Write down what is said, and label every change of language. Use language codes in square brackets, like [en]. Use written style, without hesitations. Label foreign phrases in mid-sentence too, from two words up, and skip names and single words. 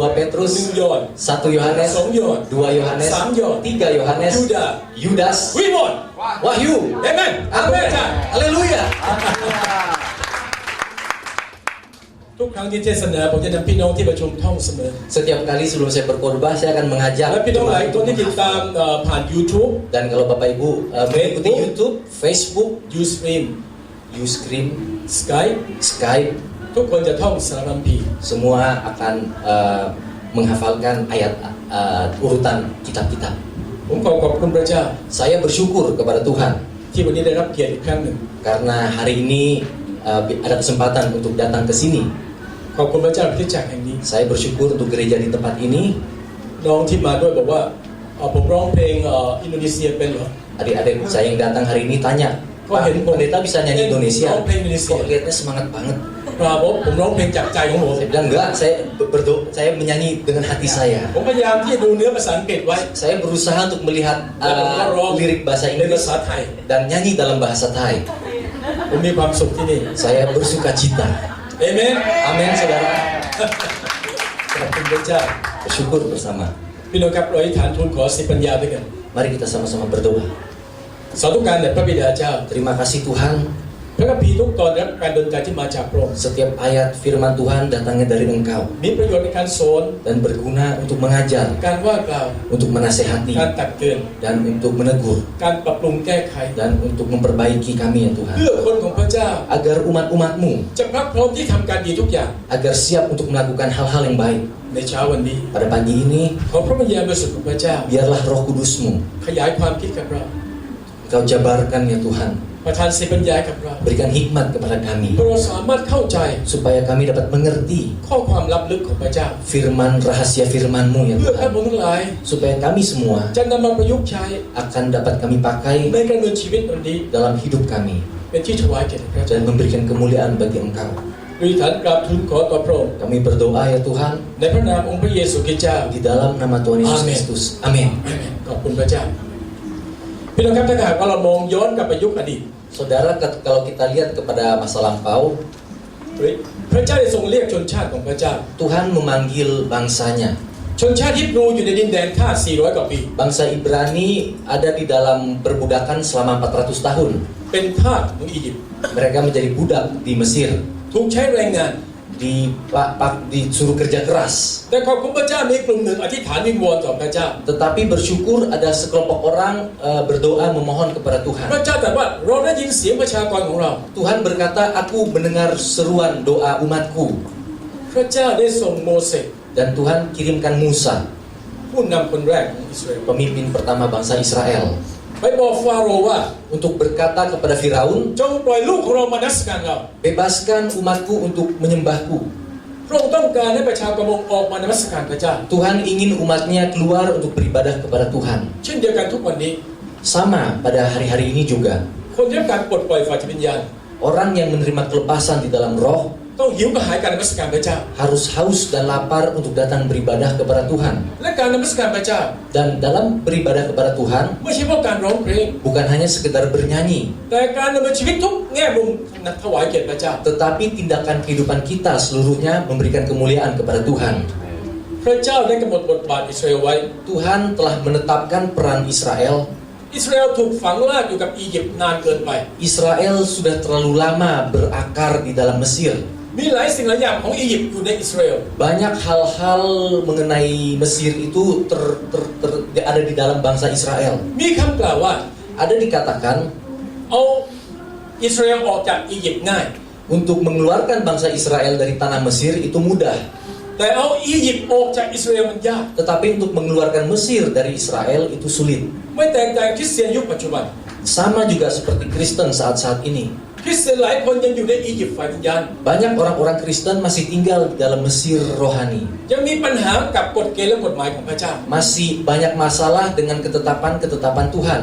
[th] หนึ่ง [id] Petrus, [th] ยอห์น [id] 1 Yohanes, [th] สองยอห์น [id] 2 Yohanes, [th] สามยอห์น [id] 3 Yohanes, [th] ยูดา [id] Yudas, [th] วิมอน [id] Wahyu, [th] เอเมนอาเมนจ้ะ [id] Haleluya. [th] ทุกครั้งที่เทศนาผมจะนำพี่น้องที่ประชุมท่องเสมอ [id] Setiap kali sebelum saya berkhotbah saya akan mengajak [th] และพี่น้องหลายคนที่ติดตามผ่าน YouTube [id] dan kalau Bapak Ibu mengikuti Facebook. YouTube, Facebook, Ustream Ustream, Skype Skype, [th] ทุกคนจะท่องสารคัมภีร์ [id] semua akan menghafalkan ayat urutan kitab-kitab. [th] ผมขอบคุณพระเจ้า [id] Saya bersyukur kepada Tuhan [th] ที่วันนี้ได้รับเกียรติอีกครั้งหนึ่ง [id] karena hari ini ada kesempatan untuk datang ke sini. [th] ขอบคุณพระเจ้าที่จากแห่งนี้ [id] Saya bersyukur untuk gereja di tempat ini. [th] น้องที่มาด้วยบอกว่าผมร้องเพลงอินโดนีเซียเป็นเหรอ [id] Adik-adik saya yang datang hari ini tanya, Pak, pendeta bisa nyanyi Indonesia? Kok lihatnya semangat banget? [th] ผมร้องเพลงจากใจของผม [id] Saya bilang enggak, saya menyanyi dengan hati saya. [th] ผมพยายามที่จะดูเนื้อภาษาอังกฤษไว้ [id] Saya berusaha untuk melihat lirik bahasa [th] ในภา [id] Inggris [th] ษาไทย [id] dan nyanyi dalam bahasa Thai. [th] ผมมีความสุขที่นี่ [id] Saya bersuka cita. [th] เอเมน [id] Amin, saudara. [th] ขอบคุณพระเจ้า [id] Bersyukur bersama. [th] พี่น้องครับเราอธิษฐานทูลขอสิทธิปัญญาด้วยกัน [id] Mari kita sama-sama berdoa. [th] สาธุการแด่พระบิดาเจ้า [id] Terima kasih Tuhan. [th] พระคัมภีร์ทุกตอนรับการดลใจที่มาจากพระองค์ [id] Setiap ayat firman Tuhan datangnya dari Engkau [th] มีประโยชน์ในการสอน [id] dan berguna untuk mengajar, [th] การว่ากล่าว [id] untuk menasehati [th] การตักเตือน [id] dan untuk menegur [th] การปรับปรุงแก้ไข [id] dan untuk memperbaiki kami ya Tuhan. [th] เพื่อคนของพระเจ้า [id] Agar umat-umat-Mu [th] จะพรักพร้อมที่ทำการดีทุกอย่าง [id] agar siap untuk melakukan hal-hal yang baik. [th] ในเช้าวันนี้ [id] Pada pagi ini [th] ขอพระวิญญาณบริสุทธิ์ของพระเจ้า [id] biarlah Roh Kudus-Mu [th] ขยายความคิดกับเรา [id] Engkau jabarkan ya Tuhan. [th] ประทานสิทธิปัญญากับเรา [id] Berikan hikmat kepada kami [th] เพื่อเราสามารถเข้าใจ [id] supaya kami dapat mengerti [th] ข้อความลับลึกของพระเจ้า [id] firman rahasia firman-Mu ya [th] เพื่อท่าน [id] Tuhan. [th] ผู้ทั้งหลาย [id] Supaya kami semua [th] จะนำมาประยุกต์ใช้ [id] akan dapat kami pakai [th] ในการดำเนินชีวิตวันนี้ [id] dalam hidup kami [th] เป็นที่ถวายเกียรติพระเจ้า [id] dan memberikan kemuliaan bagi Engkau. [th] อธิษฐานกราบทูลขอต่อพระองค์ [id] Kami berdoa ya Tuhan [th] ในพระนามองค์พระเยซูคริสต์เจ้า [id] di dalam nama Tuhan Yesus Amin. Kristus. Amin. [th] ขอบคุณพระเจ้าพี่น้องครับถ้าหากว่าเรามองย้อนกลับไปยุคอดีต [id] Saudara, kalau kita lihat kepada masa lampau, [th] พระเจ้าได้ทรงเรียกชนชาติของพระเจ้า [id] Tuhan memanggil bangsanya. [th] ชนชาติฮิบรูอยู่ในดินแดนทาส400 กว่าปี [id] Bangsa Ibrani ada di dalam perbudakan selama 400 tahun. [th] เป็นทาสของอียิปต์ [id] Mereka menjadi budak di Mesir, [th] ถูกใช้แรงงาน [id] disuruh kerja keras. [th] แต่ขอบคุณพระเจ้ามีกลุ่มหนึ่งอธิษฐานวิงวอนต่อพระเจ้า [id] Tetapi bersyukur ada sekelompok orang berdoa memohon kepada [th] พ [id] Tuhan. [th] ระเจ้าตรัสว่าเราได้ยินเสียงประชากรของเรา [id] Tuhan berkata, aku mendengar seruan doa umatku. [th] พระเจ้าได้ส่งโมเสส [id] Dan Tuhan kirimkan Musa, [th] ผู้นำคนแรกของอิสราเอล [id] pemimpin pertama bangsa Israel, [th] ไปบอกฟาโรห์ว่า [id] untuk berkata kepada Firaun, [th] จงปล่อยลูกของเรามานมัสการเรา [id] bebaskan umatku untuk menyembahku. [th] พระองค์ต้องการให้ประชากรออกมานมัสการพระเจ้า [id] Tuhan ingin umatnya keluar untuk beribadah kepada Tuhan. [th] เช่นเดียวกันทุกวันนี้ [id] Sama pada hari-hari ini juga. [th] คนที่ต้องการปลดปล่อยฝ่ายจิตวิญญาณ [id] Orang yang menerima kelepasan di dalam roh [th] ต้องหิวกระหายการนมัสการพระเจ้า [id] harus haus dan lapar untuk datang beribadah kepada Tuhan. [th] และการนมัสการพระเจ้า [id] Dan dalam beribadah kepada Tuhan [th] ไม่ใช่เพราะการร้องเพลง [id] bukan hanya sekedar bernyanyi, [th] แต่การดำเนินชีวิตทุกแง่มุมนักถวายเกียรติพระเจ้า [id] tetapi tindakan kehidupan kita seluruhnya memberikan kemuliaan kepada Tuhan. [th] พพระเจ้าได้กำหนดบทบาทอิสราเอลไว้ [id] Tuhan telah menetapkan peran Israel. [th] อิสราเอลถูกฝังลากอยู่กับอียิปต์นานเกินไป [id] Israel sudah terlalu lama berakar di dalam Mesir. [th] มีหลายสิ่งหลายอย่างของอียิปต์อยู่ในอิสราเอล [id] Banyak hal-hal mengenai Mesir itu ada di dalam bangsa Israel. [th] มีคำกล่าวว่า [id] Ada dikatakan [th] เอาอิสราเอลออกจากอียิปต์ง่าย [id] untuk mengeluarkan bangsa Israel dari tanah Mesir itu mudah. [th] แต่เอาอียิปต์ออกจากอิสราเอลมันยาก [id] Tetapi untuk mengeluarkan Mesir dari Israel itu sulit. [th] ไม่แตกต่างคริสเตียนยุคปัจจุบัน [id] Sama juga seperti Kristen saat-saat ini. [th] คริสเตียนหลายคนยังอยู่ในอียิปต์ฝ่ายวิญญาณ [id] Banyak orang-orang Kristen masih tinggal di dalam Mesir rohani. [th] ยังมีปัญหากับกฎเกณฑ์และกฎหมายของพระเจ้า [id] Masih banyak masalah dengan ketetapan-ketetapan Tuhan.